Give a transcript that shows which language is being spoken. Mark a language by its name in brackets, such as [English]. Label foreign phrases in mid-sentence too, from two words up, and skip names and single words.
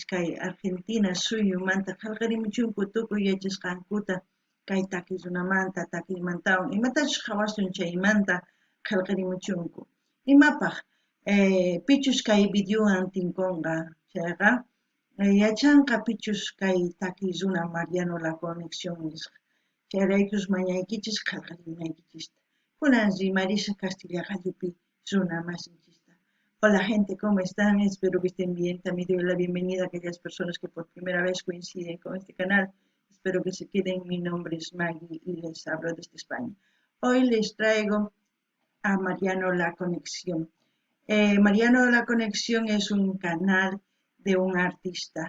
[Quechua] kay Argentina suyumanta qillqarimuchunku tukuy yachasqankuta kay taki runamanta takiymantawan imatachus qhawasun chaymanta qillqarimuchunku imapaq pichus kay videowan tinkunqa chayqa yachanqa pichus kay taki runa Mariano La Conexión nisqa chayraykus mañaykichis qillqarimunaykichista kunan rimarisa Castilla Qalluppi runa masinchista. [Spanish] Hola gente, ¿cómo están? Espero que estén bien. También doy la bienvenida a aquellas personas que por primera vez coinciden con este canal. Espero que se queden. Mi nombre es Maggie y les hablo desde España. Hoy les traigo a Mariano La Conexión. Mariano La Conexión es un canal de un artista.